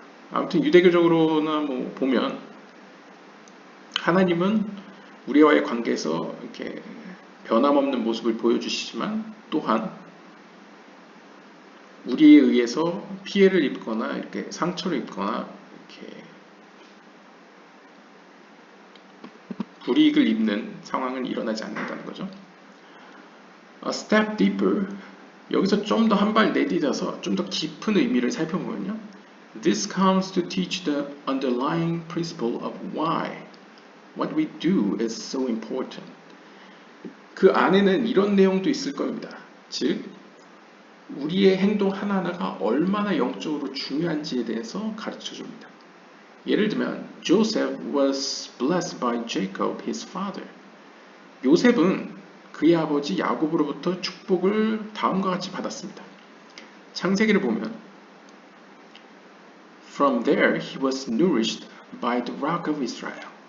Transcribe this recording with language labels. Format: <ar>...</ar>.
<ko>아무튼 유대교적으로나 뭐 보면 하나님은 우리와의 관계에서 이렇게 변함없는 모습을 보여주시지만 또한 우리에 의해서 피해를 입거나 이렇게 상처를 입거나 이렇게 불이익을 입는 상황은 일어나지 않는다는 거죠.</ko> <en>A step deeper,</en> <ko>여기서 좀 더 한 발 내딛어서 좀 더 깊은 의미를 살펴보면요.</ko> <en>This comes to teach the underlying principle of why what we do is so important.</en> <ko>그 안에는 이런 내용도 있을 겁니다. 즉, 우리의 행동 하나하나가 얼마나 영적으로 중요한지에 대해서 가르쳐 줍니다. 예를 들면</ko> <en>Joseph was blessed by Jacob, his father.</en> <ko>요셉은 그의 아버지 야곱으로부터 축복을 다음과 같이 받았습니다. 창세기를 보면</ko> <en>From there he was nourished by the rock of Israel.</en>